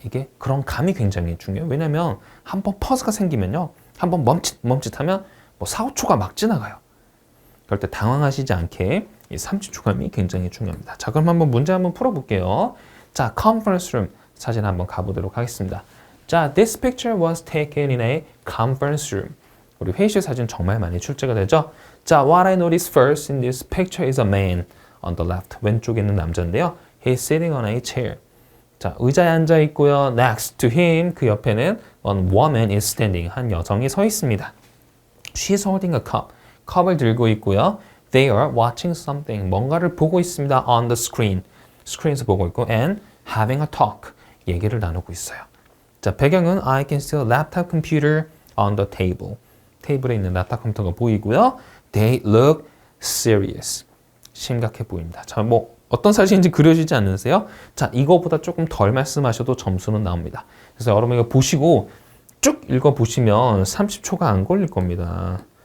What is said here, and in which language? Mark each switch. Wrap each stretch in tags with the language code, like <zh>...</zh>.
<ko>이게 그런 감이 굉장히 중요해요. 왜냐면 한번 퍼즈가 생기면요. 한번 멈칫하면 뭐 4, 5초가 막 지나가요. 그럴 때 당황하시지 않게 이 30초 감이 굉장히 중요합니다. 자, 그럼 한번 문제 한번 풀어볼게요. 자, conference room 사진 한번 가보도록 하겠습니다.</ko> <en>자, this picture was taken in a conference room.</en> <ko>우리 회의실 사진 정말 많이 출제가 되죠.</ko> <en>자, what I noticed first in this picture is a man on the left.</en> <ko>왼쪽에 있는 남자인데요.</ko> <en>He's sitting on a chair. 자,</en> <ko>의자에 앉아 있고요.</ko> <en>Next to him,</en> <ko>그 옆에는</ko> <en>one woman is standing.</en> <ko>한 여성이 서 있습니다.</ko> <en>She's holding a cup.</en> <ko>컵을 들고 있고요.</ko> <en>They are watching something.</en> <ko>뭔가를 보고 있습니다.</ko> <en>On the screen.</en> <ko>스크린에서 보고 있고</ko> <en>and having a talk.</en> <ko>얘기를 나누고 있어요.</ko> <en>자,</en> <ko>배경은</ko> <en>I can see a laptop computer on the table.</en> <ko>테이블에 있는 laptop 컴퓨터가 보이고요.</ko> <en>They look serious.</en> <ko>심각해 보입니다. 자, 뭐 어떤 사진인지 그려지지 않으세요? 자, 이거보다 조금 덜 말씀하셔도 점수는 나옵니다. 그래서 여러분 이거 보시고 쭉 읽어보시면 30초가 안 걸릴 겁니다.</ko>